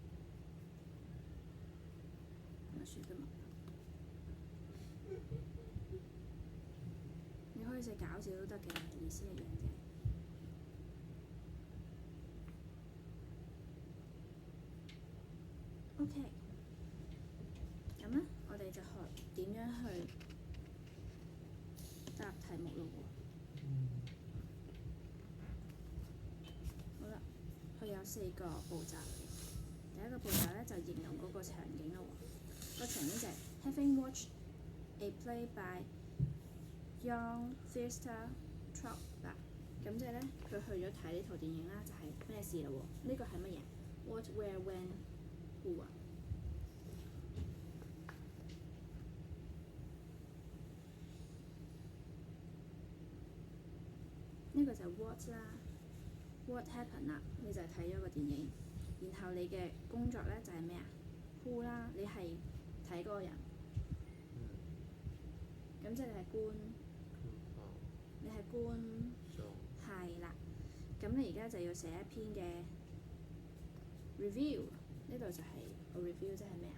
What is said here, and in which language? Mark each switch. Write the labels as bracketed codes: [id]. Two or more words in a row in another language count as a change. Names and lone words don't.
[yue] 咪算得嘛。你可以寫搞笑都得嘅，意思一樣啫。OK，咁咧，我哋就學點樣去答題目咯喎。好啦，佢有4個步驟嘅。第一個步驟咧就形容嗰個場景咯喎。個場景就係 [en] Having watched a play by young theatre troupe [yue] 嗱，咁即係咧佢去咗睇呢套電影啦，就係咩事嘞喎？呢個係乜嘢 ？ [en] What, where, when, who [yue] 啊？呢個就係 what 啦 ， [en] what happened [yue] 啦，你就係睇咗個電影。然後你嘅工作咧就係咩啊 ？who 啦，你係睇嗰個人。咁即係你係官。你係官。係啦。咁你而家就要寫一篇嘅 review， 呢度就係個 review 即係咩啊？